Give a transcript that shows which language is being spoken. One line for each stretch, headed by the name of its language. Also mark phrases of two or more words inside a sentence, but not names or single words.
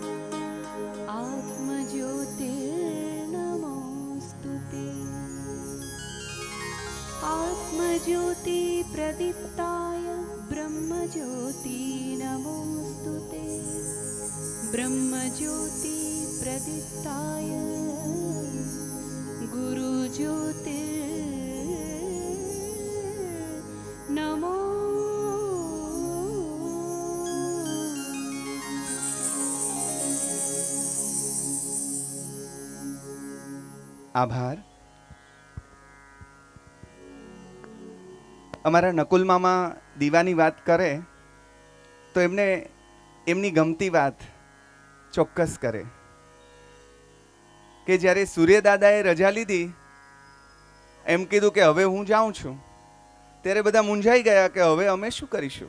Sanskrit: आत्मज्योतिर्नमोऽस्तुते, आत्मज्योति प्रदीप्ताय ब्रह्मज्योति नमोस्तुते, ब्रह्मज्योति प्रदीप्ताय गुरुज्योति नमो।
Gujarati: आभार। અમારા નકુલ મામા દીવાની વાત કરે તો એમને એમની ગમતી વાત ચોક્કસ કરે કે જ્યારે સૂર્યદાદાએ રજા લીધી એમ કીધું કે હવે હું જાઉં છું, ત્યારે બધા મૂંઝાઈ ગયા કે હવે અમે શું કરીશું।